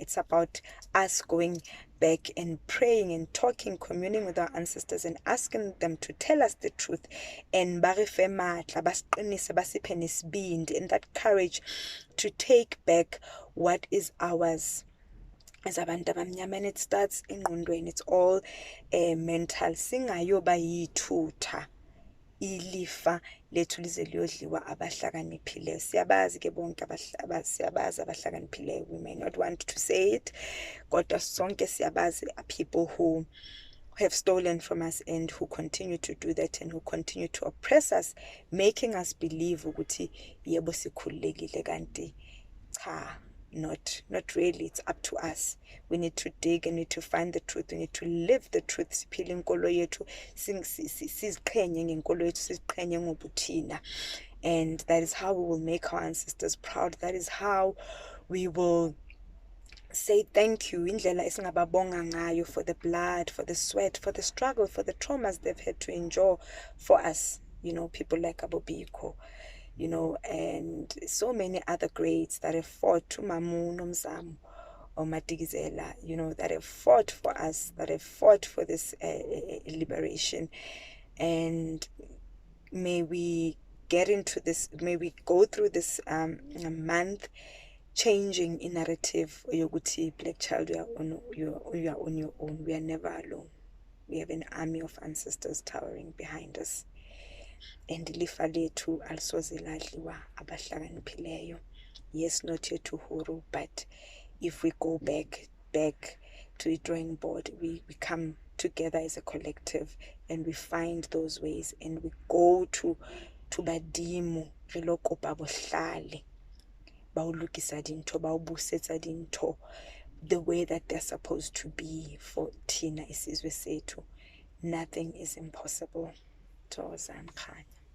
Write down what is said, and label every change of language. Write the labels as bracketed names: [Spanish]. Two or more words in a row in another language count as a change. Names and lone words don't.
[English] It's about us going back and praying and talking, communing with our ancestors and asking them to tell us the truth, and [Southern Sotho] barife matla, [Zulu] basiqinise, basiphe nesibindi, [English] and that courage to take back what is ours as [Zulu] abantu abamnyama. [English] And it starts engqondweni. It's all mental. [Zulu] Singayoba yithutha ilifa lethu lize liyodliwa abahlakaniphileyo. Siyabazi ke bonke siyabazi abahlakaniphileyo. [English] We may not want to say it, [Zulu] kodwa sonke siyabazi [English] people who have stolen from us and who continue to do that and who continue to oppress us, making us believe [Zulu] ukuthi yebo sikhululekile, kanti cha. [English] Not really. It's up to us. We need to dig and need to find the truth. We need to live the truth. [Zulu] Siphile inkolo yethu, siziqhenye ngenkolo yethu, siziqhenye ngobuthina. [English] And that is how we will make our ancestors proud. That is how we will say thank you, [Zulu] indlela esingababonga ngayo, [English] for the blood, for the sweat, for the struggle, for the traumas they've had to endure for us. People like Abobiko, and so many other greats that have fought, to Mamu Nomzamo or Matigizela, that have fought for us, that have fought for this liberation. And may we get into this, may we go through this month changing in narrative. Yoguti black child, you are on your own. We are never alone. We have an army of ancestors towering behind us. [Zulu] And ilifa lethu alisoze ladliwa abahlakaniphileyo. [English] Yes, not yet to huru, but if we go back to the drawing board, we come together as a collective and we find those ways, and we go to [Southern Sotho] badimo re lo kopa bohlale, ba o lokisa dintho, ba o busetsa dintho [English] the way that they're supposed to be for [Zulu] thina isizwe sethu. [English] Nothing is impossible. [Zulu] Thokozani Khanya.